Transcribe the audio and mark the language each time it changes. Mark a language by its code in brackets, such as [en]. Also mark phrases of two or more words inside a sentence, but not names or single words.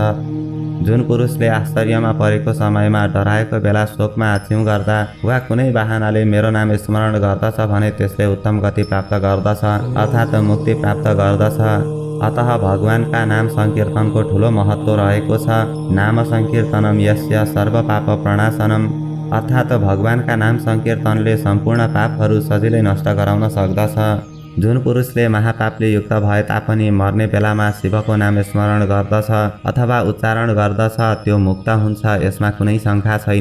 [ne] जुन पुरुषले आश्चर्यमा परेको समयमा डराएको बेला शोकमा आछ्यौं गर्दा वा कुनै बहानाले मेरो नाम स्मरण गर्दछ भने त्यसले उत्तम गति प्राप्त गर्दछ, अर्थात् मुक्ति प्राप्त गर्दछ। अतः भगवानका नाम संकीर्तनको ठुलो महत्त्व रहेको छ। [sa] नाम संकीर्तनम यस्य सर्व पाप प्रणाशनम, [ne] अर्थात् भगवानका नाम संकीर्तनले सम्पूर्ण पापहरू सजिलै नष्ट गराउन सक्दछ। जुन पुरुषले महापापले युक्त भए तापनि मर्ने बेलामा शिवको नाम स्मरण गर्दछ अथवा उच्चारण गर्दछ त्यो मुक्त हुन्छ, यसमा कुनै शङ्का छैन।